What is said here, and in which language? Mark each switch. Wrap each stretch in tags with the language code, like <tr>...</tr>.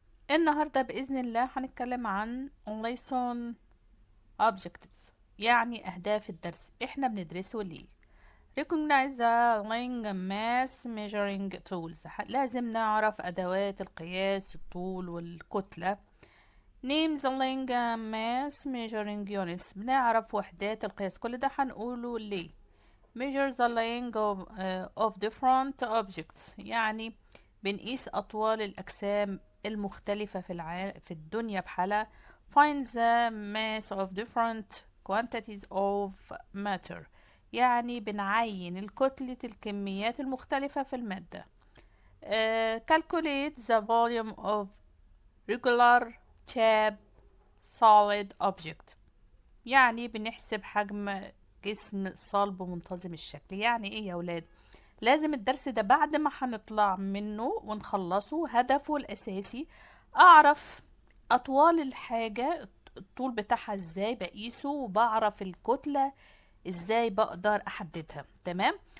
<ar>النهاردة بإذن الله هنتكلم عن</ar> <en>lesson objectives،</en> <ar>يعني أهداف الدرس. احنا بندرسه ليه؟</ar> <en>recognize the length mass measuring tools،</en> <ar>لازم نعرف أدوات القياس، الطول والكتلة.</ar> <en>name the length mass measuring units،</en> <ar>بنعرف وحدات القياس. كل ده هنقوله ليه؟</ar> <en>measure the length of different objects،</en> <ar>يعني بنقيس أطوال الأجسام المختلفة في الدنيا بحالة.</ar> <en>find the mass of different quantities of matter،</en> <ar>يعني بنعين الكتلة الكميات المختلفة في المادة.</ar> <en>calculate the volume of regular shape solid object،</en> <ar>يعني بنحسب حجم جسم صلب ومنتظم الشكل. يعني ايه يا ولاد؟ لازم الدرس ده بعد ما هنطلع منه ونخلصه هدفه الأساسي أعرف أطوال الحاجة، الطول بتاعها ازاي بقيسه، وبعرف الكتلة ازاي بقدر أحددها. تمام.</ar>